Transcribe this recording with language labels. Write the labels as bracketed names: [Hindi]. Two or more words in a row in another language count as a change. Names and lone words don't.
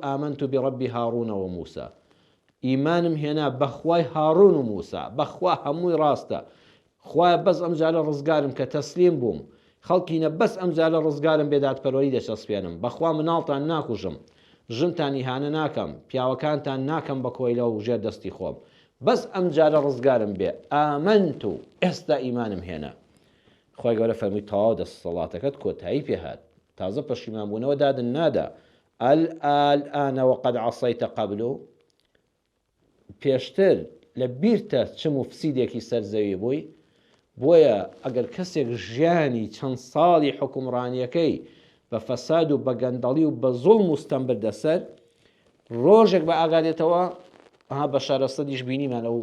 [Arabic] ئامەنت بڕەبی هاڕونەوە موسا [Central Kurdish] ئیمانم هێنا بەخوای هاڕون و موسا بەخوا هەمووی ڕاستە خوایە بەس ئەمجارە ڕزگارم کە تەسلیم بووم خەڵکینە بەس ئەمجارە ڕزگارم بێدادپەروەری دەچەسپێنم بەخوا مناڵتان ناکوژم ژنتان ئیهانە ناکەم پیاوەکانتان ناکەم بە کۆیلە و ژێر دەستی خۆم بەس ئەمجارە ڕزگارم بێ ئامەنت و ئێستا ئیمانم هێنا خۆی گەورە فەرمووی تەواو دەسەڵاتەکەت کۆتایی پێهات تازە پەشیمانبوونەوە دادن نادا [Arabic] الآن وقد عصيت قبل [Central Kurdish] پێشتر لە بیرتە چ مفسیدێکی سەرزەوی بووی بۆیە ئەگەر کەسێک ژیانی چەند ساڵی حکومڕانیەکەی بە فەساد و بە گەندەڵی و بە زوڵم و ستەم بردەسەر ڕۆژێک بە ئاگادێتەوە بە شارەسەدیش بینیمان ئەو